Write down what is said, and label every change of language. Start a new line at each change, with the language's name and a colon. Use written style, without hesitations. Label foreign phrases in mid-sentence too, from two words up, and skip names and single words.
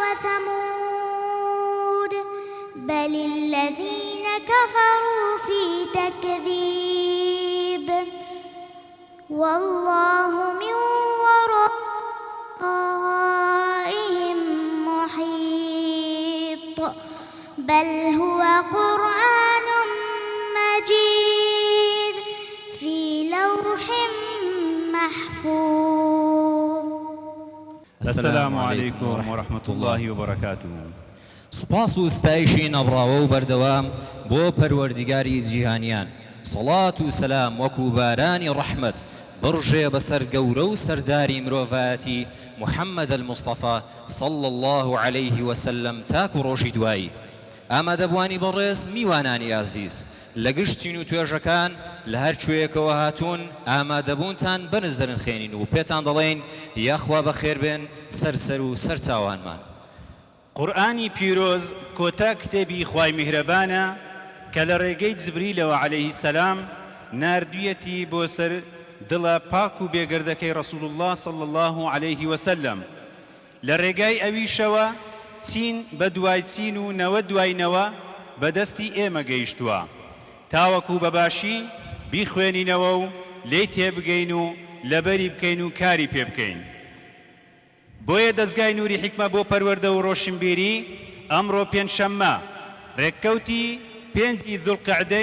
Arabic: وثمود بل الذين كفروا في تكذيب والله من ورائهم محيط بل هو قرآن مجيد في لوح محفوظ. السلام عليكم ورحمة الله وبركاته.
Central Kurdish: سوپاس و ستایشی نەبڕاوە و بەردەوام بۆ پەروەردیگاری جیهانیان. سەڵات و سەلام وەکو بارانی ڕەحمەت بڕژێ بەسەر گەورە و سەرداری مرۆڤایەتی محەممەد المستەفا
Arabic: صلى الله عليه وسلم
Central Kurdish: تاکو ڕۆژی دوایی. ئامادەبوانی بەڕێز میوانانی ئازیز لە گشتین و توێژەکان لە هەر کوێیەکەوە هاتوون ئامادەبوونتان بەرز دەرنخێنین و پێتان دەڵێن یاخوا بەخێر بێن سەرسەر و سەرچاوانمان. قورئانی پیرۆز کۆتا کتێبی خوای میهرەبانە کە لە ڕێگەی جبریلەوە
Arabic: عەلەیهی سەلام
Central Kurdish: ناردوویەتی بۆ سەر دڵە پاک و بێگەردەکەی
Arabic: ڕەسوول الله صلی الله عليه وسلم.
Central Kurdish: لە ڕێگای ئەویشەوە چین بە دوای چین و نەوە دوای نەوە بەدەستی ئێمە گەیشتووە تاوەکو بەباشی بیخوێنینەوە و لێی تێبگەین و لەبەری بکەین و کاری پێ بکەین. بۆیە دەستگای نووری حیکمە بۆ پەروەردە و ڕۆشنبیری ئەمڕۆ پێنجشەممە ڕێککەوتی 5 ذوڵقعدەی